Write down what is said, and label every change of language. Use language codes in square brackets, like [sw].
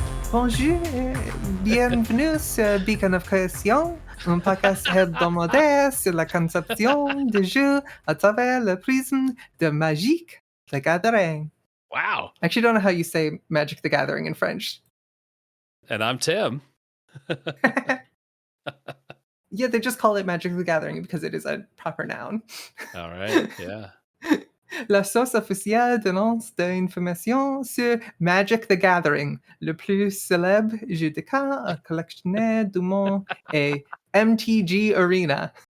[fr] Bonjour et bienvenue sur Beacon of Création, un podcast hebdomadaire sur la conception de jeux à travers le prisme de Magic the Gathering. [en] Wow. I actually don't know how you say Magic the Gathering in French. And I'm Tim. Yeah, they just call it Magic the Gathering because it is a proper noun. All right. Yeah. [fr] La source officielle d'annonce d'informations sur Magic the Gathering, le plus célèbre jeu de cartes collectionné du monde est MTG Arena.